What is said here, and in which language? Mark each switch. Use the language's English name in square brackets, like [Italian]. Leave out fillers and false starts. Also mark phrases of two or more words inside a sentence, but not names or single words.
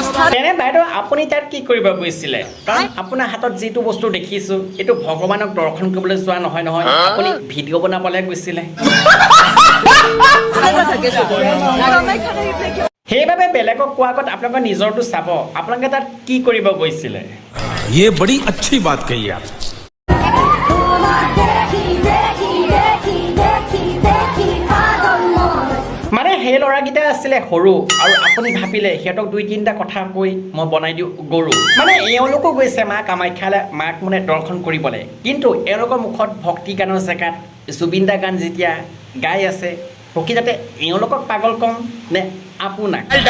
[Assamese] তেনে বাইদেউ আপুনি তাত কি কৰিব গৈছিলে কাৰণ আপোনাৰ হাতত যিটো বস্তু দেখিছো এইটো ভগৱানক দৰ্শন কৰিবলৈ যোৱা নহয় নহয় আপুনি ভিডিঅ' বনাবলৈ গৈছিলে সেইবাবে বেলেগক কোৱা আগত আপোনালোকে নিজৰটো চাব আপোনালোকে তাত কি কৰিব গৈছিলে [Hindi] ये बड़ी अच्छी बात कही आप [Assamese] মানে সেই ল'ৰাকেইটা আছিলে সৰু আৰু আপুনি ভাবিলে সিহঁতক দুই তিনিটা কথা কৈ মই বনাই দিওঁ গৰু মানে এওঁলোকো গৈছে মা কামাখ্যালৈ মাক মানে দৰ্শন কৰিবলৈ কিন্তু এওঁলোকৰ মুখত ভক্তি গানৰ জেগাত জুবিন দা গান যেতিয়া গাই আছে প্ৰকৃততে এওঁলোকক পাগল কম নে আপোনাক